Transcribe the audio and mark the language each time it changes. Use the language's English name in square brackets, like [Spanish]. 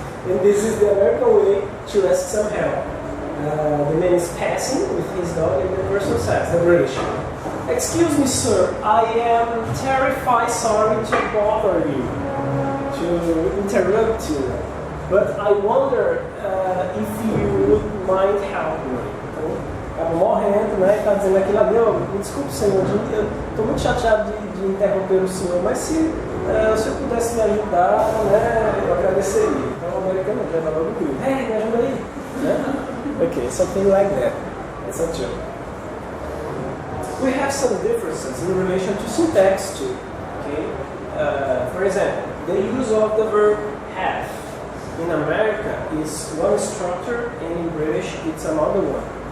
[English] And this is the American way to ask some help. The man is passing with his dog, and the person says, the British, excuse me, sir, I am terrified sorry to bother you, to interrupt you, but I wonder if you would mind help me? [Portuguese] Então, acaba morrendo, né? E está dizendo aquilo ali, me desculpe, senhor, eu estou muito chateado de interromper o senhor, mas se o senhor pudesse me ajudar, né, eu agradeceria. Então, o americano leva logo o grito, hey, me ajuda aí. Né? [English] Okay, something like that. It's a joke. We have some differences in relation to syntax too. Okay? For example, the use of the verb have in America is one structure, and in British it's another one.